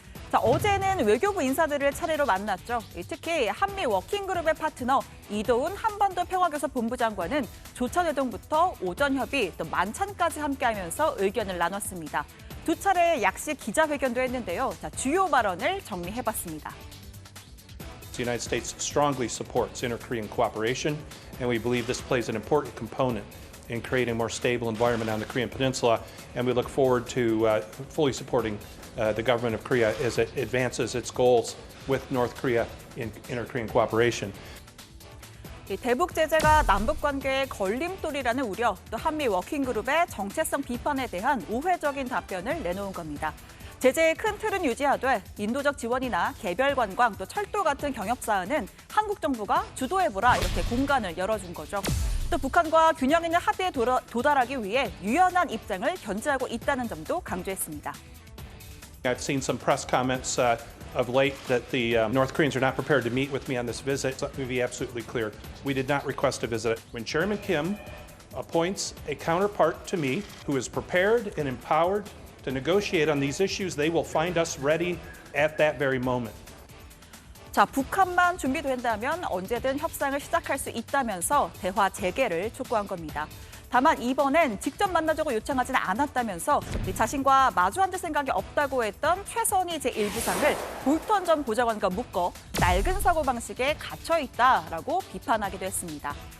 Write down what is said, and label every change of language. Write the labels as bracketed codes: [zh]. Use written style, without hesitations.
[ko] 자, 어제는 외교부 인사들을 차례로 만났죠. 특히 한미 워킹그룹의 파트너 이도훈 한반도 평화교섭 본부장관은 조처대동부터 오전 협의 또 만찬까지 함께하면서 의견을 나눴습니다. 두 차례 약식 기자회견도 했는데요. 자, 주요 발언을 정리해봤습니다. [en] The United States strongly supports inter-Korean cooperation, and we believe this plays an important component in creating a more stable environment on the Korean Peninsula, and we look forward to fully supporting the government of Korea as it advances its goals with North Korea in inter-Korean cooperation. [ko] 대북 제재가 남북 관계의 걸림돌이라는 우려, 또 한미 워킹그룹의 정체성 비판에 대한 우회적인 답변을 내놓은 겁니다. 제재의 큰 틀은 유지하되 인도적 지원이나 개별 관광, 또 철도 같은 경협 사안은 한국 정부가 주도해보라 이렇게 공간을 열어준 거죠. 또 북한과 균형 있는 합의에 도달하기 위해 유연한 입장을 견지하고 있다는 점도 강조했습니다. [en] I've seen some press comments of late that the North Koreans are not prepared to meet with me on this visit. Let me be absolutely clear. We did not request a visit. When Chairman Kim appoints a counterpart to me who is prepared and empowered to negotiate on these issues, they will find us ready at that very moment. [ko] 자, 북한만 준비된다면 언제든 협상을 시작할 수 있다면서 대화 재개를 촉구한 겁니다. 다만 이번엔 직접 만나자고 요청하지는 않았다면서 자신과 마주 앉을 생각이 없다고 했던 최선희 제1부상을 볼턴 전 보좌관과 묶어 낡은 사고방식에 갇혀있다라고 비판하기도 했습니다.